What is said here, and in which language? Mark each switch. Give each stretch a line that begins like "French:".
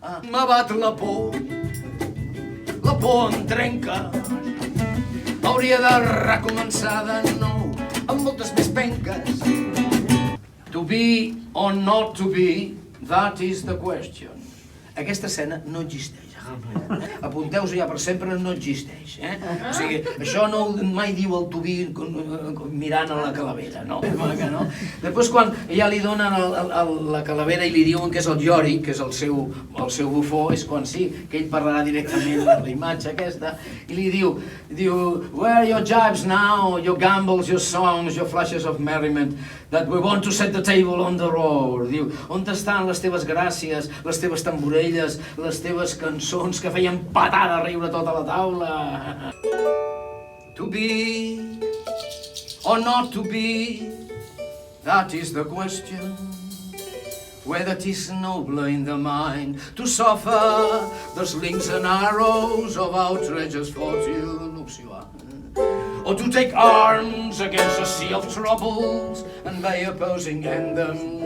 Catalan: M'abat la por em trenca, hauria de recomençar de nou amb moltes més penques.
English: To be or not to be, that is the question.
Catalan: Aquesta escena no existeix. Apunteu-vos ja per sempre, no existeix. O sigui, això no mai diu el to be mirant a la calavera, no? Després quan ja li donen la calavera i li diuen que és el Yorick, que és el seu bufó, és quan sí, que ell parlarà directament de la imatge aquesta, i li diu:
English: where are your jibes now, your gambles, your songs, your flashes of merriment, that we want to set the table on the road.
Catalan: Diu: on estan les teves gràcies, les teves tamborelles, les teves cançons que feien patar de riure tota la taula?
English: To be or not to be, that is the question. Whether 'tis nobler in the mind to suffer the slings and arrows of outrageous fortune, or to take arms against a sea of troubles and by opposing end them.